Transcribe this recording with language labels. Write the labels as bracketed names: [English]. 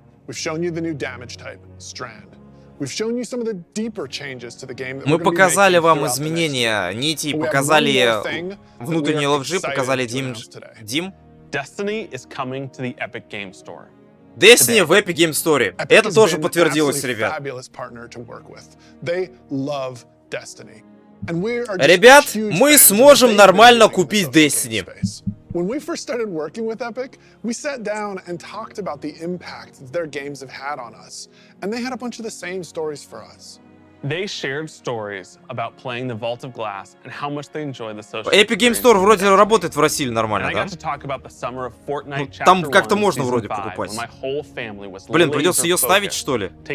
[English] We've shown you the new damage type, Strand. We've shown you some of the deeper changes to the game. [Russian] Мы показали вам изменения нити, показали внутренние ловжи, показали Дим. [English] Destiny is coming to the Epic Game Store. [Russian] Destiny в Epic Game Store. Это тоже подтвердилось, ребят. Ребят, мы сможем нормально купить Destiny. [English] When we first started working with Epic, we sat down and talked about the impact that their games have had on us. And they had a bunch of the same stories for us. They shared stories about playing the Vault of Glass and how much they enjoy the social [Russian] Epic Game Store вроде работает в России нормально, да? Ну, там как-то можно вроде покупать. Блин, придется ее ставить, что ли?